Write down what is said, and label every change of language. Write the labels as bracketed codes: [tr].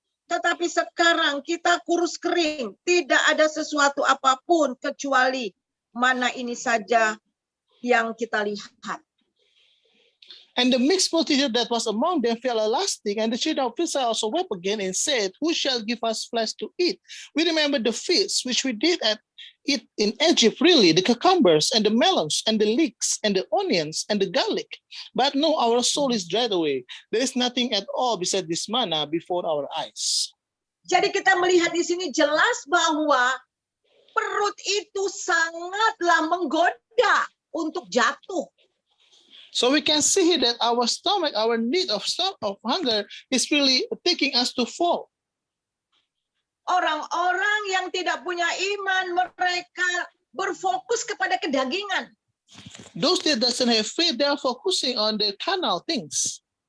[id] Tetapi sekarang kita kurus kering, tidak ada sesuatu apapun kecuali mana ini saja yang kita lihat. [en] And the mixed multitude that was among them fell a lasting, and the children of Israel also wept again and said, who shall give us flesh to eat? We remember the feast which we did eat in Egypt, really, the cucumbers and the melons and the leeks and the onions and the garlic. But no, our soul is dried away. There is nothing at all beside this manna before our eyes. [id] Jadi kita melihat di sini jelas bahwa perut itu sangatlah menggoda untuk jatuh. [en] So we can see that our stomach, our need of hunger is really taking us to fall. [id] Orang-orang yang tidak punya iman, mereka berfokus kepada kedagingan. [en] Those that doesn't have faith, they are focusing on the carnal things.